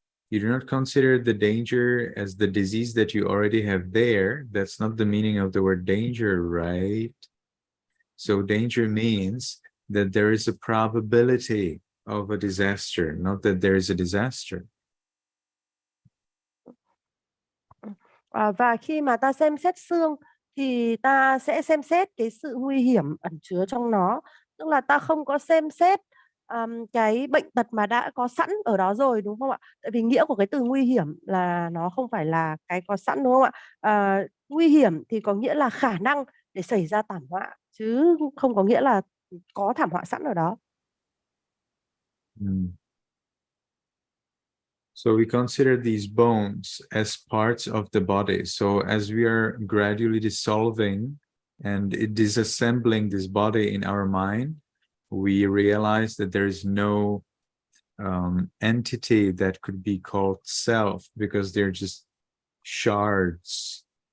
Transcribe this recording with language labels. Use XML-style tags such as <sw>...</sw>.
<en>You do not consider the danger as the disease that you already have there. That's not the meaning of the word danger, right? So danger means that there is a probability of a disaster, not that there is a disaster.</en> <vi>Và khi mà ta xem xét xương thì ta sẽ xem xét cái sự nguy hiểm ẩn chứa trong nó. Tức là ta không có xem xét cái bệnh tật mà đã có sẵn ở đó rồi, đúng không ạ? Tại vì nghĩa của cái từ nguy hiểm là nó không phải là cái có sẵn, đúng không ạ? Nguy hiểm thì có nghĩa là khả năng để xảy ra thảm họa, chứ không có nghĩa là có thảm họa sẵn ở đó.</vi> <en>So we consider these bones as parts of the body. So as we are gradually dissolving and disassembling this body in our mind, we realize that there is no entity that could be called self, because they're just shards.</en>